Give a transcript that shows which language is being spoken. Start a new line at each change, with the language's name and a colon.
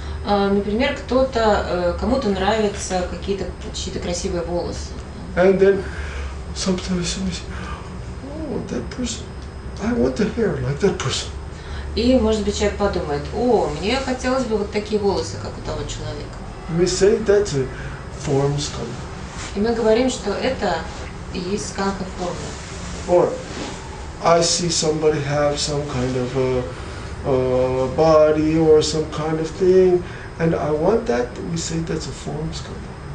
Russian: Например, кому-то нравятся чьи-то красивые волосы.
English: And then sometimes somebody say, oh, that person, I want the hair like that person.
Russian: И, может быть, человек подумает, мне хотелось бы вот такие волосы, как у того человека.
English: We say that's a form skandha.
Russian: И мы говорим, что это и есть скандха формы.
English: Or I see somebody have some kind of a body or some kind of thing, and I want that. We say that's a form skandha.